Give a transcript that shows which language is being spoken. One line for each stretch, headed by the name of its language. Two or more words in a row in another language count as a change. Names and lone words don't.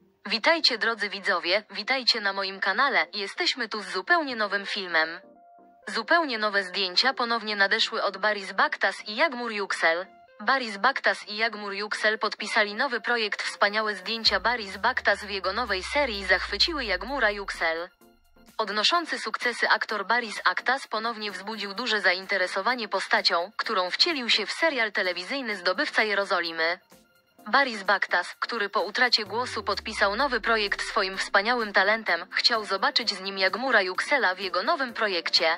Polish: Witajcie drodzy widzowie, witajcie na moim kanale, jesteśmy tu z zupełnie nowym filmem. Zupełnie nowe zdjęcia ponownie nadeszły od Barış Baktaş i Yağmur Yüksel. Barış Baktaş i Yağmur Yüksel podpisali nowy projekt. Wspaniałe zdjęcia Barış Baktaş w jego nowej serii zachwyciły Yağmura Yüksel. Odnoszący sukcesy aktor Barış Baktaş ponownie wzbudził duże zainteresowanie postacią, którą wcielił się w serial telewizyjny Zdobywca Jerozolimy. Barış Baktaş, który po utracie głosu podpisał nowy projekt swoim wspaniałym talentem, chciał zobaczyć z nim Yağmura Yüksela w jego nowym projekcie.